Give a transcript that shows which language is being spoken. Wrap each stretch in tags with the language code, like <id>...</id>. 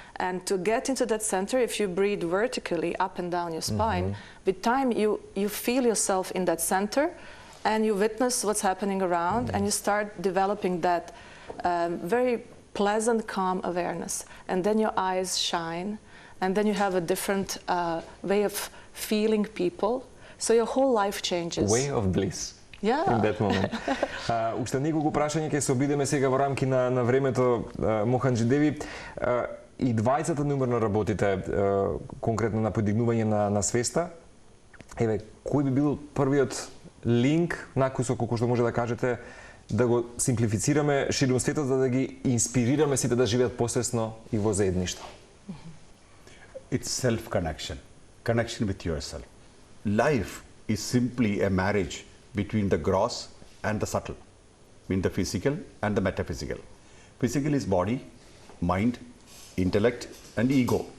<en>And to get into that center, if you breathe vertically up and down your spine, with time you feel yourself in that center, and you witness what's happening around, and you start developing that very pleasant, calm awareness. And then your eyes shine, and then you have a different way of feeling people. So your whole life changes. Way of bliss. Yeah. In that moment.</en> <mk>Уште неколку прашања ќе се обидеме сега во рамки на времето. Моханџи, Деви, и двајцата неуморно работите конкретно на подигнување на свеста. Еве, кој би бил првиот линк, накусок, колку што може да кажете, да го симплифицираме ширум светот, за да ги инспирираме сите да живеат посвесно и во заедништво?</mk> <en>It's self-connection, connection with yourself. life is simply a marriage between the gross and the subtle, mean the physical and the metaphysical. Physical is body, mind, intellect, and ego.</en>